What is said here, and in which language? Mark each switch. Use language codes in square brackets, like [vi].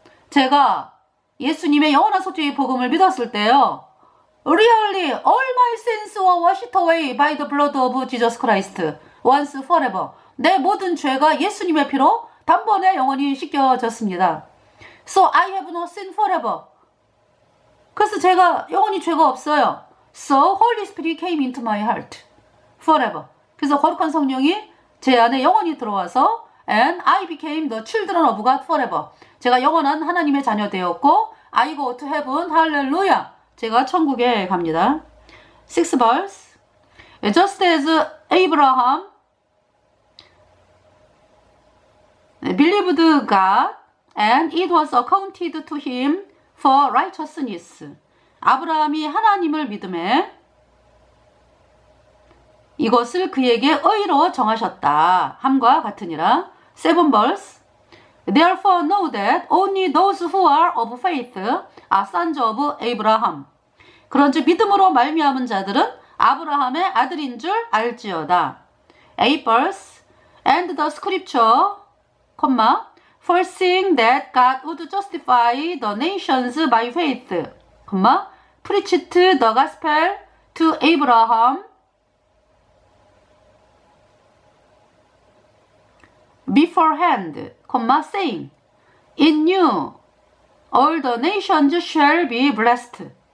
[ko] 제가 예수님의 영원한 속죄의 복음을 믿었을 때요. [en] Really, all my sins were washed away by the blood of Jesus Christ once forever. [ko] 내 모든 죄가 예수님의 피로 단번에 영원히 씻겨졌습니다. [en] So I have no sin forever. [ko] 그래서 제가 영원히 죄가 없어요. [en] So Holy Spirit came into my heart forever. [ko] 그래서 거룩한 성령이 제 안에 영원히 들어와서 [en] and I became the children of God forever. [ko] 제가 영원한 하나님의 자녀 되었고 [en] I go to heaven. [ko] 할렐루야. 제가 천국에 갑니다. [en] 6 verse. Just as Abraham believed God and it was accounted to him for righteousness. [ko] 아브라함이 하나님을 믿음에 이것을 그에게 의로 정하셨다 함과 같으니라. [en] 7 verse. Therefore know that only those who are of faith are sons of Abraham. [ko] 그런즉 믿음으로 말미암은 자들은 아브라함의 아들인 줄 알지어다. [en] 8 verse and the scripture, foreseeing that God would justify the nations by faith, preached the gospel to Abraham beforehand, saying, in you all the nations shall be blessed.